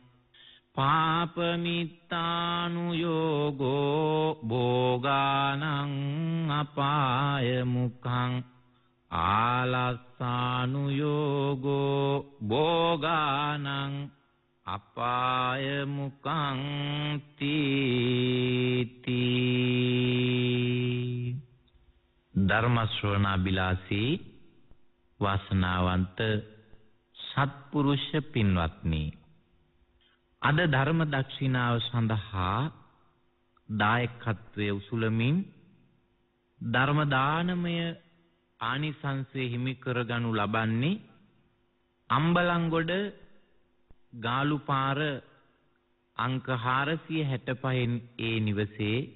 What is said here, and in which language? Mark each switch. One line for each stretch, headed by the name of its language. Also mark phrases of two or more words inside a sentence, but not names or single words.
Pali: පාපමිත්තානුයෝගෝ භෝගානං අපාය මුඛං ආලස්සානුයෝගෝ භෝගානං අපාය මුකං තීති
Sinhala: ධර්ම ශ්‍රවණාබිලාසී වාසනාවන්ත සත්පුරුෂ පින්වත්නි අද ධර්ම දක්ෂිනාව සඳහා දායකත්වයේ උසුලමින් ධර්ම දානමය ආනිසංසය හිමි කරගනු ලබන්නේ අම්බලන්ගොඩ ගාලුපාර අංක 465 ඒ නිවසේ